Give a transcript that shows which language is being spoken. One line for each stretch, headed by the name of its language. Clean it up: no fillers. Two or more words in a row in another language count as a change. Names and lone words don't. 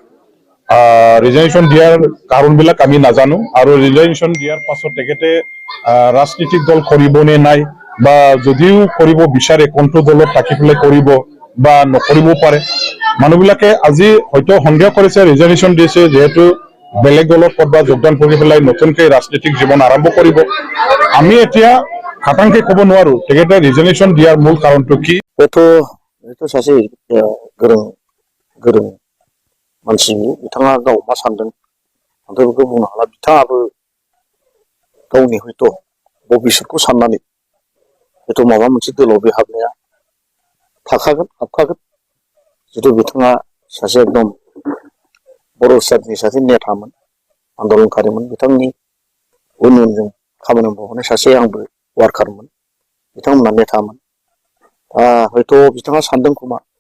Assamese: ৰিজনেশ্যন দিয়াৰ কাৰণবিলাক আমি নাজানো আৰু ৰিজনেশ্যন দিয়াৰ পাছত তেখেতে ৰাজনীতিক দল কৰিব নে নাই বা যদিও কৰিব বিচাৰে কোনটো দলত থাকি পেলাই কৰিব বা নকৰিব পাৰে মানুহবিলাকে আজি হয়তো সন্দেহ কৰিছে ৰিজনেশ্যন দিছে যেহেতু বেলেগ দলত কৰবা যোগদান কৰি পেলাই নতুনকৈ ৰাজনীতিক জীৱন আৰম্ভ কৰিব আমি এতিয়া খাটাংকে ক'ব নোৱাৰো তেখেতে ৰিজনেশ্যন দিয়াৰ মূল কাৰণটো কি
Bodo: बेथ' सासे गोरों मानसि बिथाङा गाव मा सानदों आंथ' बेखौ बुंनो हाला बिथाङाबो गावनि हयथ' भबिष्यतखौ साननानै हयथ' माबा मोनसे दोलाव बे हाबनाया हाबखागोन जिथु बिथाङा सासे एकदम बर' स्टेटनि सासे नेतामोन आन्दलनकारिमोन बिथांनि उन उनजों खामानि मावबोनाय सासे आंबो वार्कारमोन बिथांमोना नेतामोन हयथ' बिथाङा सानदों खोमा